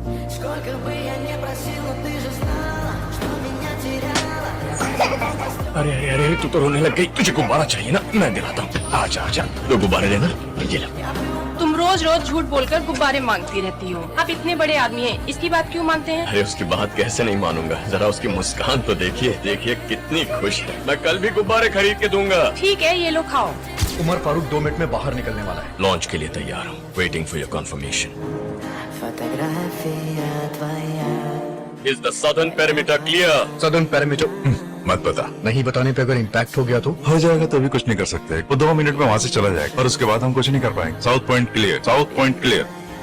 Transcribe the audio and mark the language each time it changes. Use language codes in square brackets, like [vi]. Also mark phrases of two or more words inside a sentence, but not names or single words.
[ru] Сколько бы я ни просил, но ты же знала, что меня теряла. [hi] अरे अरे अरे तू तो रोने लग गई। तुझे गुब्बारा चाहिए ना, मैं दिलाता हूँ। आजा आजा, दो गुब्बारे लेना। ये लो। तुम रोज रोज झूठ बोलकर गुब्बारे मांगती रहती हो। आप इतने बड़े आदमी हैं, इसकी बात क्यों मानते हैं? अरे उसकी बात कैसे नहीं मानूंगा, जरा उसकी मुस्कान तो देखिए, देखिए कितनी खुश है। मैं कल भी गुब्बारे खरीद के दूंगा। ठीक है, ये लो खाओ। उमर फारूक 2 मिनट में बाहर निकलने वाला है। लॉन्च के लिए तैयार हूँ, [en] waiting for your confirmation. [ru] Фотография твоя. [en] Is the southern perimeter clear? southern parameter [hi] मत बता। नहीं बताने पे अगर इम्पैक्ट हो गया तो हो जाएगा तो भी कुछ नहीं कर सकते। वो 2 मिनट में वहाँ से चला जाएगा और उसके बाद हम कुछ नहीं कर पाएंगे। [en] South point clear, south point clear.